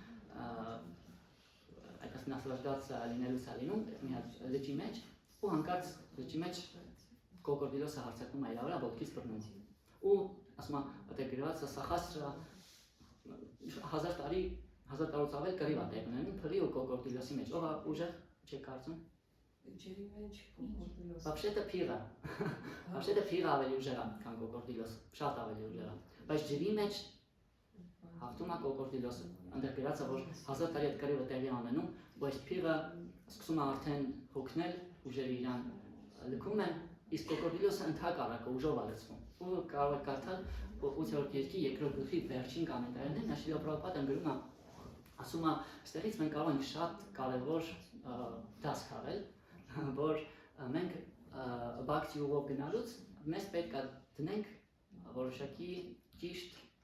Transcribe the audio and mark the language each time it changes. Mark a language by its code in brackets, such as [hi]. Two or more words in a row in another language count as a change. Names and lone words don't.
[hy] այդպես նասլաժդացիա լինելուց է լինում, մի հատ լճի մեջ, ու հանկարծ լճի մեջ կոկորդիլոսը հարձակվում է իր վրա, ոտքից բռնում, ու ասում է, դե գրված է սախասրա 1000 տարուց ավել կռիվ է տեղ ունենում, փղի ու կոկորդիլոսի մեջ, ով է ուժեղ, չեք կարծում։ Ջերի մեջ կոկորդիլոս։ Вообще-то փիղը, вообще-то փիղը ավելի ուժեղ է, քան կոկորդիլոս, շատ ավելի ուժեղ է, բայց ջրի մեջ հաղթում է կոկորդիլոսը, այնտեղ գրած է, որ 1000 տարի այդ կռիվը տեղի ունենում, ու այս փիղը սկսում է արդեն հոգնել, ուժերը իրան լքում են, իսկ կոկորդիլոսը ընդհակառակը ուժով է լցվում, ու կարող եք կարդալ 8-րդ երկի երկրորդ գլխի վերջին կամենտարներն, Շրիլա Պրաբհուպադան գրում է, ասում է, ստեղից մենք կարող ենք շատ կարևոր դաս քաղել, որ մենք բակցի ուղով գնալուց մեզ պետք է դնենք որոշակի ճիշտ